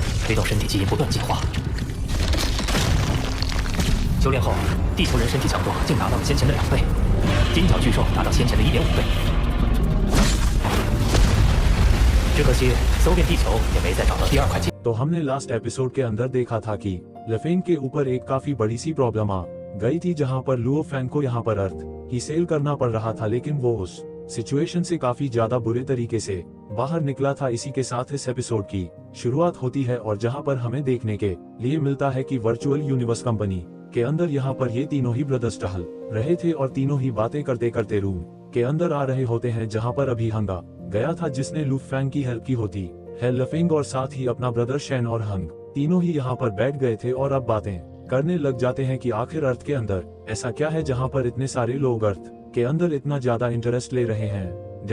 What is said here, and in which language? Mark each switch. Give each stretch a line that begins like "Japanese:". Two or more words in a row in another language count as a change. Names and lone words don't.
Chinese: 推动身体基因不断进化。修炼后，地球人身体强度竟达到了先前的2倍，金角巨兽达到先前的1.5倍。只可惜搜遍地球也没再找到第2块金。
Hindi: तो हमने
English: last episode
Hindi: के अंदर देखा था कि लेफेन के ऊपर एक काफी बड़ी सी प्रॉब्लम आ गई थी, जहां पर लुओ फैन को यहां पर अर्थ ही सेल करना पड़ रहा था, लेकिन वो उस सिचुएशन से काफी ज्यादा बुरे तरीके से बाहर निकला था। इसी के साथ इस एपिसोड की शुरुआत होती है और जहां पर हमें देखने के लिए मिलता है कि वर्चुअल यूनिवर्स कंपनी के अंदर यहाँ पर ये तीनों ही ब्रदर्स टहल रहे थे और तीनों ही बातें करते करते रूम के अंदर आ रहे होते हैं, जहाँ पर अभी हंगा गया था जिसने लू फैंग की हेल्प की होती है लफिंग, और साथ ही अपना ब्रदर शैन और हंग तीनों ही यहाँ पर बैठ गए थे और अब बातें करने लग जाते हैं कि आखिर अर्थ के अंदर ऐसा क्या है जहाँ पर इतने सारे लोग अर्थ के अंदर इतना ज्यादा इंटरेस्ट ले रहे हैं।